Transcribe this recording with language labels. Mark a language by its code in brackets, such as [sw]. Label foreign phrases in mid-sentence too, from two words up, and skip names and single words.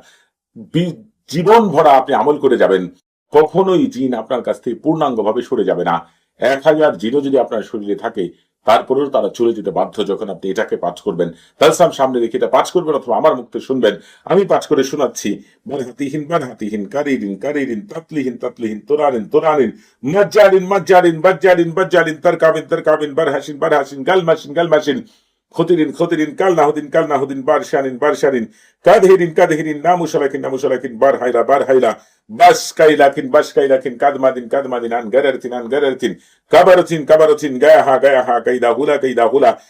[bn] জীবন ভরা আপনি আমল করে যাবেন, কখনোই জিন আপনার কাছ থেকে পূর্ণাঙ্গভাবে সরে যাবে না। 1000 জিনও যদি আপনার শরীরে থাকে তারপরেও তারা চলে যেতে বাধ্য যখন আপনি এটাকে পাঠ করবেন। তালসাম সামনে রেখে এটা পাঠ করবেন অথবা আমার মুখে শুনবেন। আমি পাঠ করে শোনাচ্ছি। বারহাতিহীন কারিরিন তাতলিহীন তোরানিন মাজ্জারিন তারকাবিন বারহাসিন গালমাসিন খতিরিন কালনাহুদিন বারশানিন কাদহিরিন নামুশালাকিন বারহাইলা বাসকাইলাকিন কাদমাদিন আনগারারতিন কাবারতিন গায়াহা কাইদা হুলা